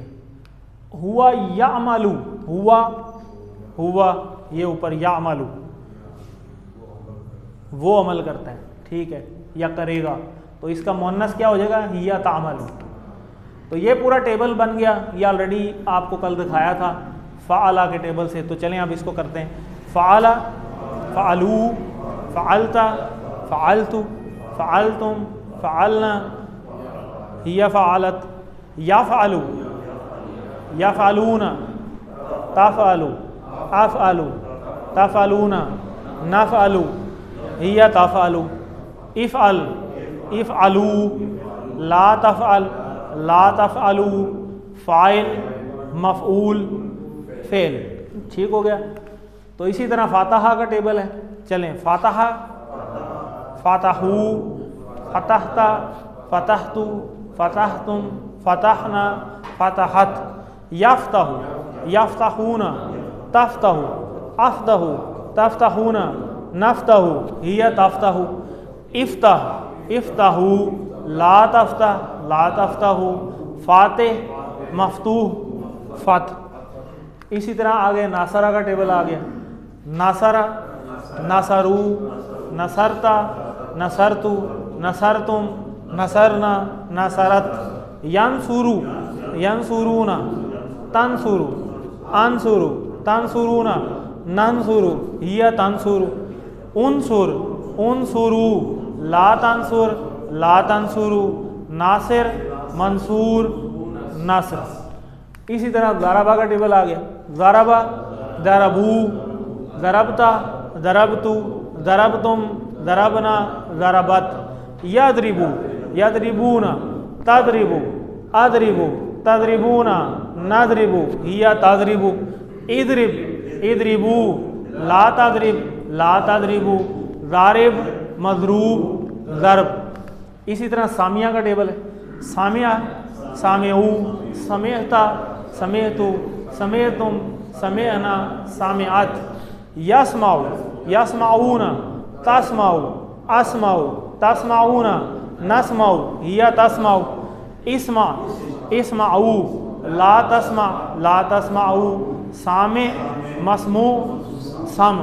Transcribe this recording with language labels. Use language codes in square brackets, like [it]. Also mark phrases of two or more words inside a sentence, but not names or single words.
[ar] هو يعمل, [hi] हुआ हुआ ये ऊपर यामलू, वो अमल करता है, ठीक है, या करेगा, तो इसका मुअन्नस क्या हो जाएगा, [ar] هي تعمل. [hi] तो ये पूरा टेबल बन गया, ये ऑलरेडी आपको कल दिखाया था फ़ाला के टेबल से। तो चलें अब इसको करते हैं। [ar] فعل، فعلوا، فعلت، فعلت، فعلتم، فعلنا، هي فعلت، يفعل، يفعلون، تفعل، أفعل، تفعلون، نفعل، هي تفعل، افعل، افعلوا، لا تفعل، لا تفعلوا, فاعل، مفعول، فعل, [hi] ठीक हो गया। तो इसी तरह फ़ातहा का टेबल है, चलें। [ar] فتح، فتحوا، فتحت، فتحت، فتحتم، فتحنا، فتحت، يفتح، يفتحون، تفتح، أفتح، تفتحون، نفتح، هي تفتح، افتح، افتحوا، لا تفتح، لا تفتحوا، فاتح، مفتوح، فتح. [hi] इसी तरह आगे नासरा का टेबल आ गया। [ar] نصر، نصروا، نصرت، نصرت، نصرتم، نصرنا، نصرت، ينصر، ينصرون، تنصر، أنصر، تنصرون، ننصر، هي تنصر، انصر، انصروا، لا تنصر، لا تنصروا, ناصر، منصور، نصر. [hi] इसी तरह ज़राबा का टेबल आ गया, [ar] ضرب، ضربوا، ضربت، ضربت، ضربتم، ضربنا، ضربت، يضرب، يضربون، تضرب، أضرب، تضربون، نضرب، هي تضرب، اضرب، اضربوا، لا تضرب، لا تضربوا، ضارب، مضروب, ضرب. [hi] इसी तरह सामिया का टेबल है, [ar] سمع، سمعوا، سمعت، سمعت، سمعتم، سمعنا، سمعت، يسمع، يسمعون، تسمع، أسمع، تسمعون، نسمع، هي تسمع، اسمع، اسمعوا، لا تسمع، لا تسمعوا، سامع، مسموع, سمع.